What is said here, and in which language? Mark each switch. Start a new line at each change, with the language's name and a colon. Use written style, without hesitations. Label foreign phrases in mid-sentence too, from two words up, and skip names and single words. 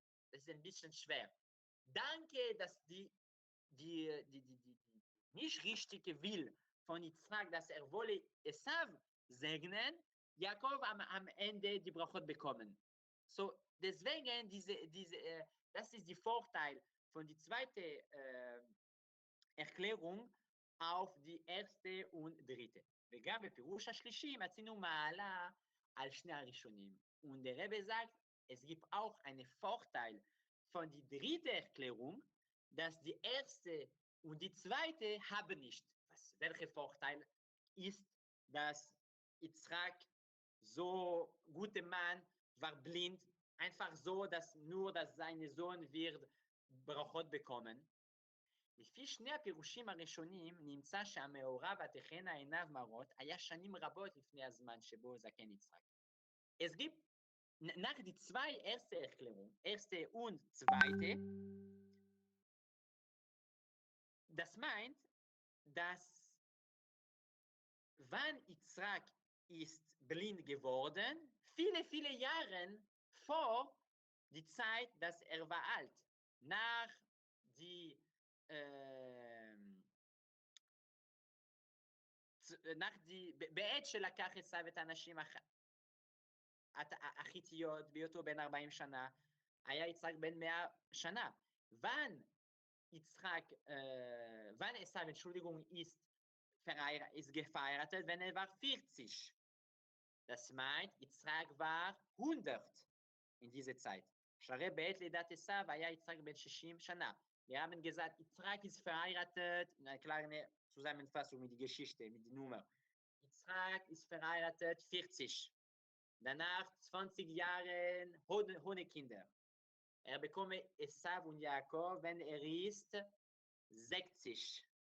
German: Das ist ein bisschen schwer. Danke, dass die nicht richtige Will von Izchak, dass er wolle Esav segnen, Jakob am Ende die Brachot bekommen. So, deswegen, das ist der Vorteil von der zweiten Erklärung auf die erste und dritte.
Hebrew: וגם בפירוש השלישי מצינו מעלה על שני הראשונים.
German: Und der Rebbe sagt, es gibt auch einen Vorteil von der dritten Erklärung, dass die erste und die zweite haben nicht. Welcher Vorteil ist, dass Izchak, so guter Mann, war blind, einfach so, dass sein Sohn wird Brachot bekommen.
Hebrew: לפי שני הפירושים הראשונים נמצא שהמאורע ותחנה עיניו מרות היה שנים רבות לפני הזמן שבו זקן יצחק.
German: Es gibt nach die zwei erste und zweite, das meint, dass wann Izchak ist blind geworden, viele Jahre vor die Zeit, dass er war alt. Nach die
Hebrew: בעת שלקח עשיו את הנשים החיתיות בהיותו בן 40 שנה, היה יצחק בן 100 שנה.
German: Wann Esav, Entschuldigung, ist geheiratet, wenn er war 40. Das meint, Izchak war 100 in dieser Zeit.
Hebrew: שהרי בעת לידת עשיו היה יצחק בן 60 שנה.
German: Wir haben gesagt, Izchak ist verheiratet, eine kleine Zusammenfassung mit der Geschichte, mit der Nummer. Izchak ist verheiratet 40. Danach 20 Jahren ohne Kinder. Bekomme Esav und Jakob, wenn ist 60.